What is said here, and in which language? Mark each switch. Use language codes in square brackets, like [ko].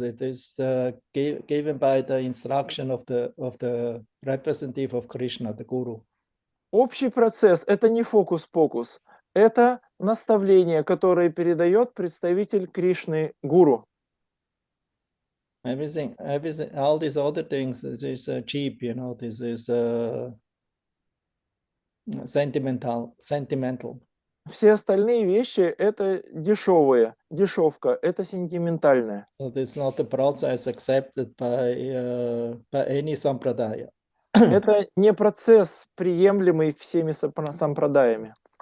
[en] It is given by the instruction of the representative of Krishna, the Guru. [ru] Общий процесс – это не фокус-покус, это наставление, которое передает представитель Кришны, гуру. [en] Everything, all these other things is cheap, you know. This is sentimental. [ru] Все остальные вещи – это дешевые, дешевка, это сентиментальное. [en] So it's not a process accepted by any sampradaya. [ru] Это не процесс, приемлемый всеми сампрадаями.